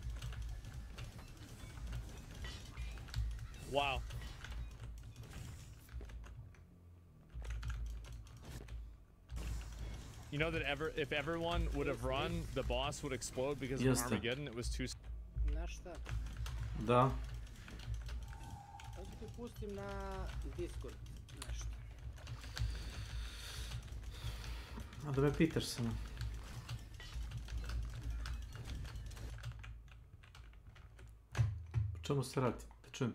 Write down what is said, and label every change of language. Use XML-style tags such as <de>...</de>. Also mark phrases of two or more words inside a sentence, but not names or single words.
<en>Wow. You know that if everyone would have run, the boss would explode because of Armageddon. It was too.</en> <sr>Znaš šta? Da. Hoću ti pustim na Discord nešto. A da me pitaš samo. O čemu se radi? Da čujem.</sr>